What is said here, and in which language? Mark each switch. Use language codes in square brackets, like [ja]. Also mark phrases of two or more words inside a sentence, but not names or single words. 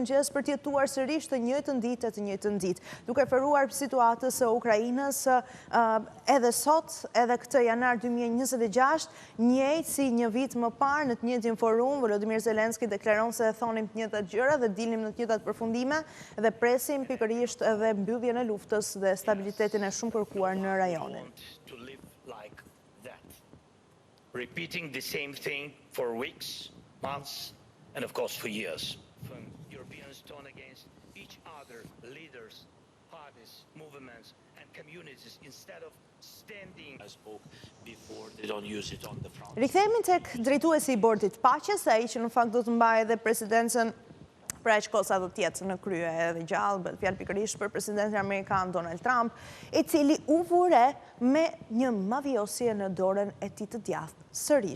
[sq] mëngjes për të jetuar sërish të njëjtën ditë, duke referuar situatës së Ukrainës edhe sot, edhe këtë janar 2026, njëjtë si një vit më parë në të njëjtin forum, Volodymyr Zelensky deklaron se thonim të njëjtat gjëra dhe dilnim në të njëjtat përfundime dhe presim pikërisht edhe mbylljen e luftës dhe stabilitetin e shumë kërkuar në rajonin. [en] Repeating the same thing for weeks, months, and of course for years. From Europeans turn against each other, leaders, parties, movements, and communities, instead of standing. I spoke before, they don't use it on the front. [sq] Rikthehemi tek drejtuesi i Bordit të Paqes, ai që në fakt do të mbajë edhe presidencën për aq kohë sa do të jetë në krye edhe gjallë, bëhet fjalë pikërisht për presidentin amerikan Donald Trump, i cili u vure me një mavjosje në dorën e tij të djathtë sërish.